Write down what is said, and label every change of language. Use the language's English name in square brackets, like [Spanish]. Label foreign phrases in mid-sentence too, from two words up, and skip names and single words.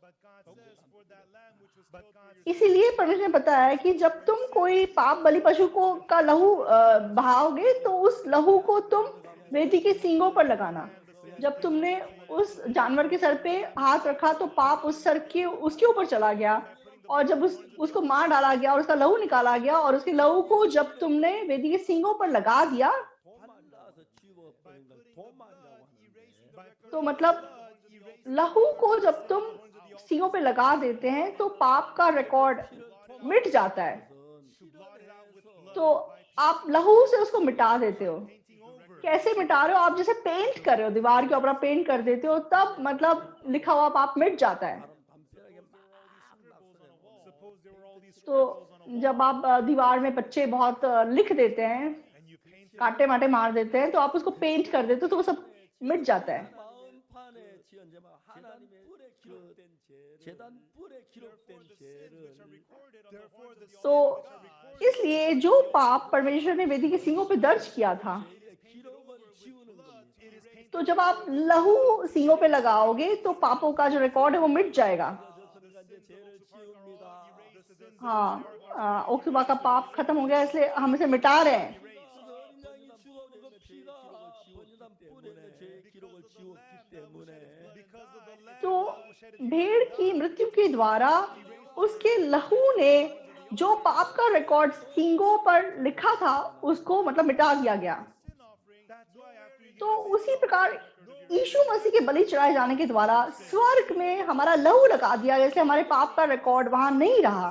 [Hindi] इसीलिए परमेश्वर ने बताया कि जब तुम कोई पाप बलि पशु को का लहू बहाओगे तो उस लहू को तुम वेदी के सींगों पर लगाना। जब तुमने उस जानवर के सर पे हाथ रखा तो पाप उस सर के उसके ऊपर चला गया, और जब उसको मार डाला गया और उसका लहू निकाला गया, और उसके लहू को जब तुमने वेदी के सींगों पर लगा दिया, [Korean] 도망가서 지워버린 걸 도망이라고 하는데 [Hindi] तो मतलब लहू को जब तुम सींगों पे लगा देते हैं तो पाप का रिकॉर्ड मिट जाता है। तो आप लहू से उसको मिटा देते हो। कैसे मिटा रहे हो? आप जैसे पेंट कर रहे हो, दीवार के ऊपर आप पेंट कर देते हो, तब मतलब लिखा हुआ पाप मिट जाता है। [Korean] 담벼락에 막 낙서되고 [Hindi] तो जब आप दीवार में बच्चे बहुत लिख देते हैं, काटे माटे मार देते हैं, तो आप उसको पेंट कर देते हो तो वो सब मिट जाता है। [Korean] 마음판에 지은 죄만 하나님의 불에 기록된 죄를 제단 불에 기록된 죄를 [Hindi] तो इसलिए जो पाप परमेश्वर ने वेदी के सींगों पे दर्ज किया था, [Korean] 기록을 지우는 겁니다. [Hindi] तो जब आप लहू सींगों पे लगाओगे तो पापों का जो रिकॉर्ड है वो मिट जाएगा। [Korean] 그러니까 이제 죄를 지웁니다. [Hindi] हाँ, ओक्सुबा का पाप खत्म हो गया, इसलिए हम इसे मिटा रहे हैं। [Korean] 어린 양이 죽어오는 그 피가 번제단 불에 죄의 기록을 지웠기 때문에 [Hindi] तो भेड़ की मृत्यु के द्वारा उसके लहू ने जो पाप का रिकॉर्ड सींगों पर लिखा था उसको मतलब मिटा दिया गया। तो उसी प्रकार यीशु मसीह के बलि चढ़ाए जाने के द्वारा स्वर्ग में हमारा लहू लगा दिया गया, इसलिए हमारे पाप का रिकॉर्ड वहां नहीं रहा।